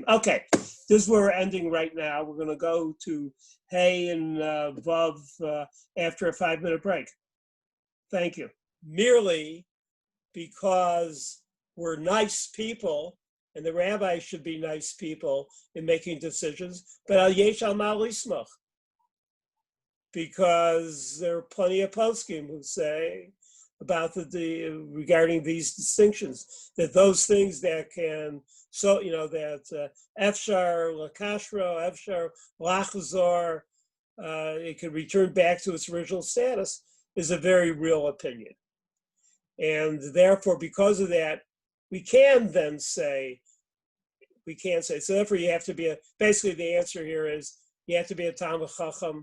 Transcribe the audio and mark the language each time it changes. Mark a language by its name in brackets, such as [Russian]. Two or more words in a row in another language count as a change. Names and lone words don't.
[English] Okay, this is where we're ending right now. We're going to go to Hey and Vav after a 5-minute break. Thank you. Merely because we're nice people, and the rabbis should be nice people in making decisions, but [Hebrew] אבל יש על מה לסמוך, [English] because there are plenty of poskim who say about regarding these distinctions, that those things that can, so that [Hebrew] אפשר לקשרו, אפשר לחזור, [English] it can return back to its original status, is a very real opinion. And therefore, because of that, we can say, so therefore you have to be basically the answer here is you have to be a [Hebrew] תלמיד חכם.